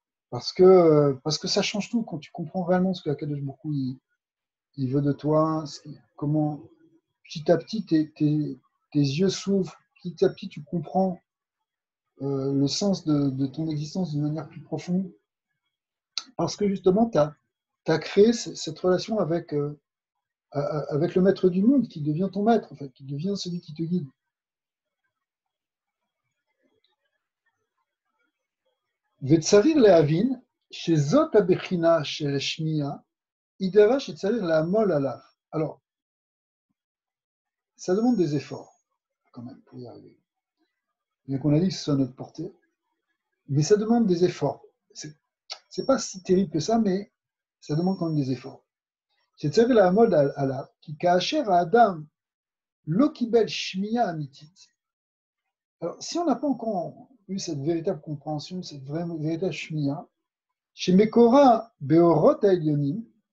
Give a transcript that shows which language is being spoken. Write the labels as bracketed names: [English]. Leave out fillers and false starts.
[French] Parce que ça change tout quand tu comprends réellement ce que HaKadosh Baruch Hu, il veut de toi, comment petit à petit tes yeux s'ouvrent, petit à petit tu comprends le sens de ton existence d'une manière plus profonde, parce que justement tu as créé cette relation avec le maître du monde, qui devient ton maître, en fait, qui devient celui qui te guide. [Hebrew] וצריך להבין שזאת הבחינה של השמיעה, היא דבר שצריך לעמול עליו. [French] Alors, ça demande des efforts, quand même, pour y arriver. Bien qu'on a dit que ce soit notre portée, mais ça demande des efforts. C'est pas si terrible que ça, mais ça demande quand même des efforts. [Hebrew] שצריך לעמוד עליו, כי כאשר האדם לא קיבל שמיעה אמיתית, [French] alors, si on n'a pas encore eu cette véritable compréhension, cette véritable shmiya, chez Mekora Beorot Elyonim,